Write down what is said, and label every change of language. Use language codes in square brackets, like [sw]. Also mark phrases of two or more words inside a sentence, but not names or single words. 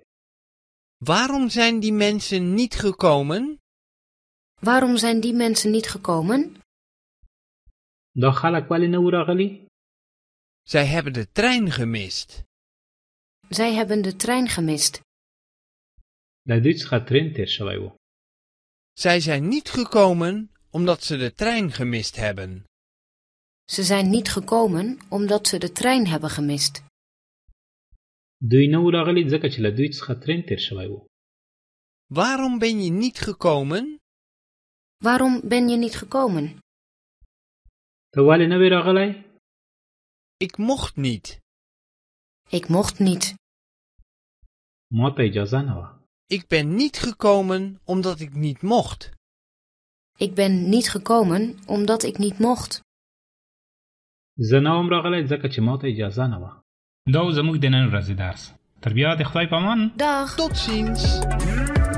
[nl] Waarom zijn die mensen niet gekomen? Waarom zijn die mensen niet gekomen? [ps] دا خلک ولې نه و راغلي؟ [nl] Zij hebben de trein gemist. Zij hebben de trein gemist. [ps] له دوی څخه ترین تیر شوی و. [nl] Zij zijn niet gekomen omdat ze de trein gemist hebben. Ze zijn niet gekomen omdat ze de trein hebben gemist. [ps] دوی نه و راغلي ځکه چې له دوی څخه ترین تیر شوی و. [nl] Waarom ben je niet gekomen? Waarom ben je niet gekomen? [ps] ته ولې نه وې راغلی؟ [nl] Ik mocht niet. Ik mocht niet. [ps] ما ته اجازه نه وه. [nl] Ik ben niet gekomen omdat ik niet mocht. Ik ben niet gekomen omdat ik niet mocht. [ps] زه نه وم راغلی ځکه چې ما ته اجازه نه وه. دا و زموږ د نن ورځې درس. تر بیا د خدای په امان. [nl] Dag. Tot ziens.